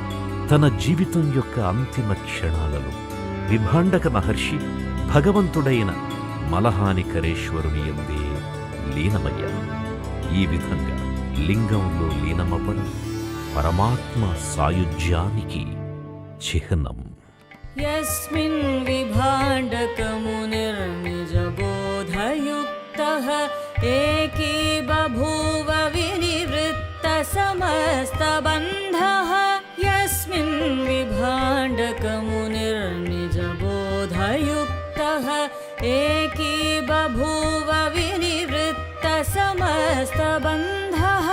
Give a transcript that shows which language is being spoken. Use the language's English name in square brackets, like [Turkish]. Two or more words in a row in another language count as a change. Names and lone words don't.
[Telugu] తన జీవితం యొక్క అంతిమ క్షణాలలో విభాండక మహర్షి భగవంతుడైన మలహానికరేశ్వరుని యందే లీనమయ్యారు. ఈ విధంగా లింగంలో లీనమవ్వడం పరమాత్మ సాయుజ్యానికి చిహ్నం. [Sanskrit] यस्मिन् विभाण्डकमुनिर्निजबोधयुक्तः एकी बभूव विनिवृत्तसमस्तबन्धः। यस्मिन् विभाण्डकमुनिर्निजबोधयुक्तः एकी बभूव विनिवृत्तसमस्तबन्धः।